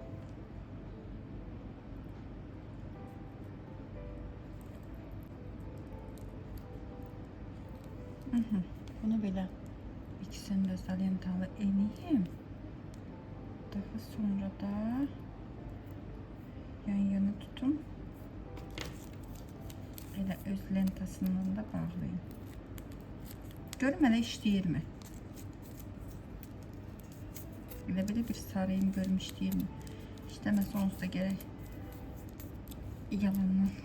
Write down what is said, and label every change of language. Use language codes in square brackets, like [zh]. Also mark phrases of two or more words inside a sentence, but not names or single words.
[tr] Bunu böyle ikisini de salyantalı eleyeyim. Daha sonra da yan yana tutun. [az] Elə öz lentasından da bağlayın. Görüm elə işləyirmi? Elə belə bir sarayım görüm işləyirmi? İstəməsə onsuz da gərək yalandan.